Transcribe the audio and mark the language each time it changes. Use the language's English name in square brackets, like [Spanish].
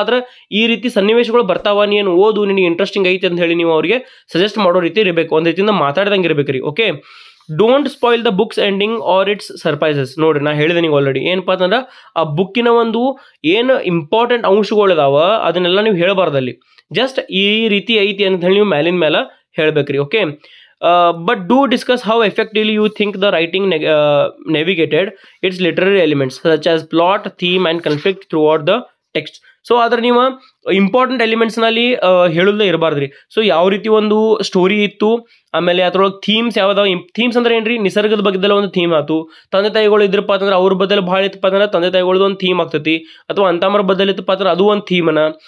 [Kannada] ಆದರೆ ಈ ರೀತಿ ಸನ್ನಿವೇಶಗಳು ಬರ್ತಾವ, ನೀನು ಓದು, ನಿನಗೆ ಇಂಟ್ರೆಸ್ಟಿಂಗ್ ಐತೆ ಅಂತ ಹೇಳಿ ನೀವು ಅವರಿಗೆ ಸಜೆಸ್ಟ್ ಮಾಡೋ ರೀತಿ ಇರಬೇಕು, ಒಂದು ರೀತಿಯಿಂದ ಮಾತಾಡ್ದಂಗೆ ಇರಬೇಕು ರೀ. [English] Okay, don't spoil the book's ending or its surprises. [Kannada] ನೋಡ್ರಿ, ನಾ ಹೇಳಿದೆ ನೀವು ಆಲ್ರೆಡಿ ಏನಪ್ಪ ಅಂತಂದ್ರೆ ಆ ಬುಕ್ಕಿನ ಒಂದು ಏನು ಇಂಪಾರ್ಟೆಂಟ್ ಅಂಶಗಳಿದಾವ ಅದನ್ನೆಲ್ಲ ನೀವು ಹೇಳಬಾರ್ದಲ್ಲಿ. ಜಸ್ಟ್ ಈ ರೀತಿ ಐತಿ ಅಂತ ಹೇಳಿ ನೀವು ಮೇಲಿನ ಮೇಲೆ ಹೇಳ್ಬೇಕ್ರಿ. [English] Okay, but do discuss how effectively you think the writing navigated its literary elements such as plot, theme and conflict throughout the text. [Kannada] So ಅದ್ರ ನೀವು ಇಂಪಾರ್ಟೆಂಟ್ ಎಲಿಮೆಂಟ್ಸ್ನಲ್ಲಿ ಹೇಳೋದೇ ಇರಬಾರ್ದ್ರಿ. ಸೊ ಯಾವ ರೀತಿ ಒಂದು ಸ್ಟೋರಿ ಇತ್ತು, ಆಮೇಲೆ ಅದ್ರೊಳಗೆ ಥೀಮ್ಸ್ ಯಾವ್ದಾವ. ಥೀಮ್ಸ್ ಅಂದ್ರೆ ಏನ್ರಿ, ನಿಸರ್ಗದ ಬಗ್ಗೆದೆಲ್ಲ ಒಂದು ಥೀಮ್ ಆಯ್ತು. ತಂದೆ ತಾಯಿಗಳು ಇದ್ರಪ್ಪ ಅಂತಂದ್ರೆ ಅವ್ರ ಬದಲು ಭಾಳ ಇತ್ತಪ್ಪ ಅಂದ್ರೆ ತಂದೆ ತಾಯಿಗಳದ್ದು ಒಂದು ಥೀಮ್ ಆಗ್ತೈತಿ, ಅಥವಾ ಅಂತಮ್ಮರ ಬದಲು ಇತ್ತಪ್ಪ ಅಂದ್ರೆ ಅದು ಒಂದು ಥೀಮನ.